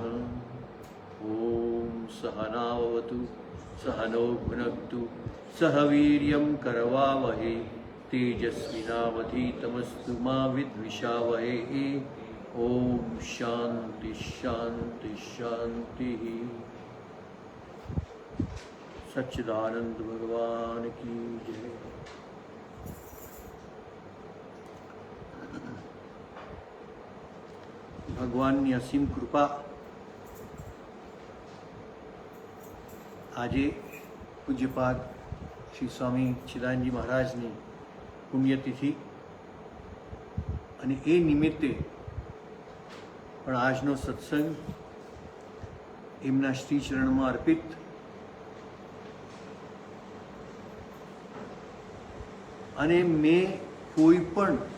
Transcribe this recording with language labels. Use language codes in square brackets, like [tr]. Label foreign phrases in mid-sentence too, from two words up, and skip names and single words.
[sa] ॐ सहनाववतु सहनौ भुनक्तु सह वीर्यं करवावहै तेजस्विनावधीतमस्तु मा विद्विषावहै। ॐ शान्ति शान्ति शान्तिः। [hi] सच्चिदानंद भगवान की जय। [gu] ભગવાનની અસીમ કૃપા આજે પૂજ્યપાદ શ્રી સ્વામી ચિદાનંદજી મહારાજની પુણ્યતિથિ અને એ નિમિત્તે પણ આજનો સત્સંગ એમના શ્રીચરણમાં અર્પિત અને મેં કોઈ પણ